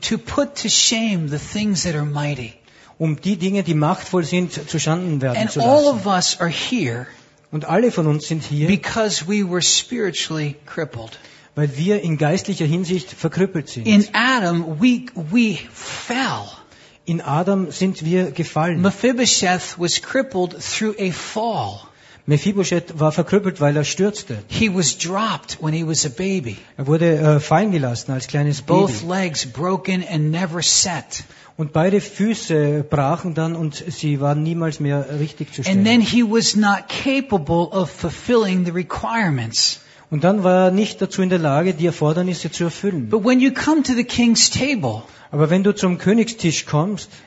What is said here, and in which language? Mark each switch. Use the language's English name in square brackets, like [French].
[English] To put to shame the things that are mighty. [German] Um die Dinge, die machtvoll sind, zu Schanden werden [English] And [German] zu lassen. [English] All of us are here. [German] Und alle von uns sind hier, [English] because we were spiritually crippled. [German] Weil wir in geistlicher Hinsicht verkrüppelt sind. [English] In Adam we fell. [German] In Adam sind wir gefallen. [English] Mephibosheth was crippled through a fall. [German] Mephibosheth war verkrüppelt, weil er stürzte. [English] He was dropped when he was a baby. [German] Er wurde fallen gelassen als kleines Baby. [English] Both legs broken and never set. [German] Und beide Füße brachen dann und sie waren niemals mehr richtig zu stellen. [English] And then he was not capable of fulfilling the requirements. [German] Und dann war er nicht dazu in der Lage, die Erfordernisse zu erfüllen. [English] But when you come to the king's table, [German] aber wenn du zum Königstisch kommst,